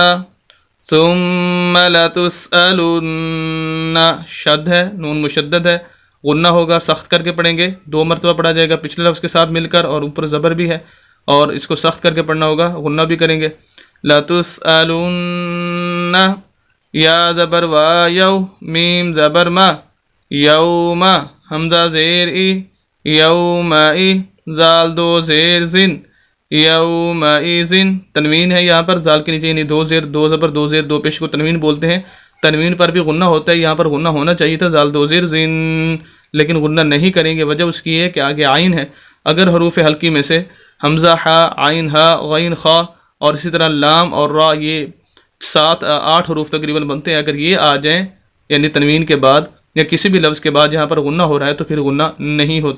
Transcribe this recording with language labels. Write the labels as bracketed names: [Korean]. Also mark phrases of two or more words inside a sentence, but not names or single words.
[Urdu] ثم لتسألن، شد ہے، نون مشدد ہے، غنہ ہوگا، سخت کر کے پڑھیں گے، 2 مرتبہ پڑھا جائے گا پچھلے لفظ کے ساتھ مل کر، اور اوپر زبر بھی ہے اور اس کو سخت کر کے پڑھنا ہوگا، غنہ بھی کریں گے. لتسألن، یا زبر وا یو، میم زبر ما، یوم حمزہ زیر ای، یوم ای، زال 2 زیر زن، یوم ایزن. تنوین ہے یہاں پر زال کے نیچے، یعنی 2 زیر 2 زبر 2 زیر 2 پیش کو تنوین بولتے ہیں. تنوین پر بھی غنہ ہوتا ہے، یہاں پر غنہ ہونا چاہیے تھا، زال 2 زیر زن، لیکن غنہ نہیں کریں گے. وجہ اس کی ہے کہ آگے عین ہے، اگر حروف حلقی میں سے حمزہ ہا، عین ہا، غین خا، اور اسی طرح لام اور را، یہ 7-8 حروف تقریباً بنتے ہیں، اگر یہ آ جائیں یعنی تنوین کے بعد یا کسی بھی لفظ کے بعد جہاں پر غنہ ہو رہا ہے تو پھر غنہ نہیں ہوتا.